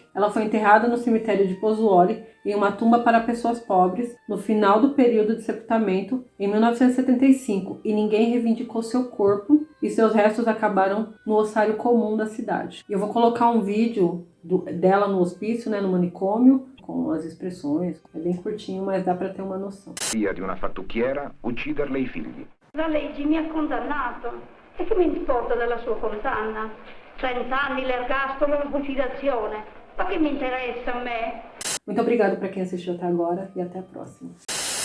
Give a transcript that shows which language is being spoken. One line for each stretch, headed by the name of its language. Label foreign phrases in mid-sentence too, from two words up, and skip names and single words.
Portuguese: Ela foi enterrada no cemitério de Pozzuoli em uma tumba para pessoas pobres no final do período de sepultamento em 1975 e ninguém reivindicou seu corpo e seus restos acabaram no ossário comum da cidade. Eu vou colocar um vídeo dela no hospício, no manicômio, com as expressões. É bem curtinho, mas dá para ter uma noção.
Italian: Figlia di una fattucchiera ucciderle i figli. La legge mi ha condannato. E che mi importa della sua condanna? 30 anni l'ergastolo e la fucilazione. Ma che mi interessa a me?
Portuguese: Muito obrigada para quem assistiu até agora e até a próxima.